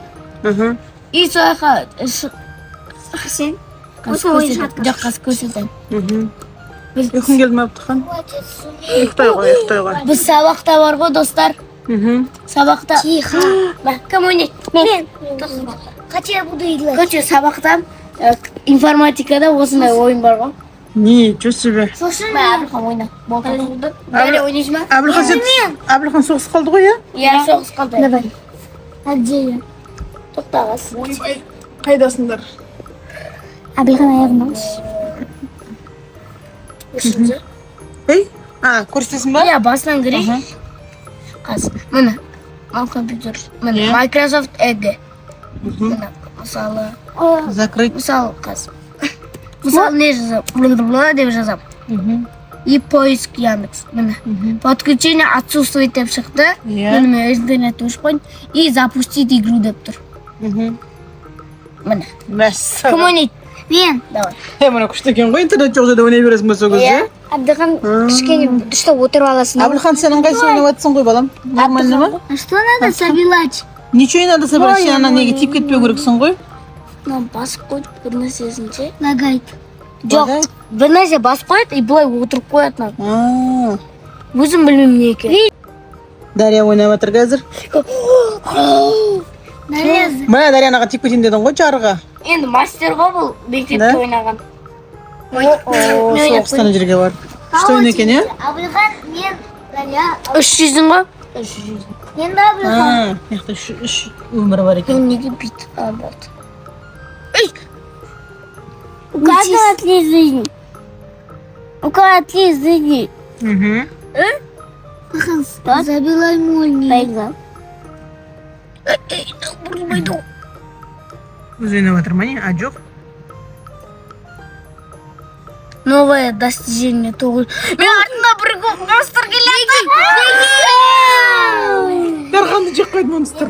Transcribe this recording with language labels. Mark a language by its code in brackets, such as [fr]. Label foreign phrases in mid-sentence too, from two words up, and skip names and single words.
[kk] И сояққа Сен? жоқ, қазір көрсетемін. Ұйқың келді ме, Абдыхан? Ұйықтай ғой. Біз сабақта бар ғой, достар. Сабақта. [ru] Тихо. [kk] Кім ойнайды? Мен. [ru] Хотя я буду играть. [kk] Короче, сабақта информатикада осындай ойын бар ғой. [ru] Ничего себе. Слушай, [kk] Абылхан ойна. Болды. Дәле ойнайсың ба? Абылхан соғыс қалды ғой, иә? Иә, соғыс қалды. [ru] давай. А где я? [kk] Тоқтағыз. Қайдасыңдар? Абылхан аяғын алшы. Үшінші. Ей? Көрсетесің ба? Иә, басынан кірейін. Қазір. Міне. Ал компьютер. Міне. Microsoft Edge. Міне. Мысалы. [ru] Закрыть. [kk] Мысалы қазір. Мысалы не жазам? Бла-бла-бла деп жазам. [ru] И поиск Яндекс. Міне. Подключение отсутствует [kk] деп шықты. Иә. Міне мен интернет өшіп қойдым. [ru] И запустить игру [kk] деп тұр. Міне. Мәссаған. Кім ойнайды? Мен. [ru] Давай. [kk] Мына күшті екен ғой, интернет жоқ жерде ойнай бересің ба сол кезде? Абдыхан кішкене дұрыста отырып аласың. Абылхан, сен ыңғайсыз ойнап жатсың ғой, балам. Нормально ма? [ru] А что надо собирать? Ничего не надо собирать, [kk] сен ана неге тиіп кетпеу керексің ғой. Мына басып қойды бір нәрсесін ше. [ru] Лагает. [kk] Жоқ, бір нәрсе басып қояды и былай отырып қояды. Өзім білмеймін не екен. Дарья ойнап жатыр қазір. Мына Дарьянаға тиіп кетейін дедің ғой жарыға. Енді мастер ғой бұл мектепте ойнаған. Соғыстан жерге бар. Күшті ойын екен, иә? Абылхан, мен. Дарья. 300-ің ғой? Мен де Абылхан. Яқта үш өмір бар екен. Мен неге бүйтіп болды? [ru] У каждого 3 жизни. Около 3 жизни. Забилай молнию. Поиграл. [kk] Өзі ойнап жатыр ма не? А жоқ? [ru] Новое достижение 9. [kk] Мен артында бір монстр келеді. Дарханды жек қойды монстр.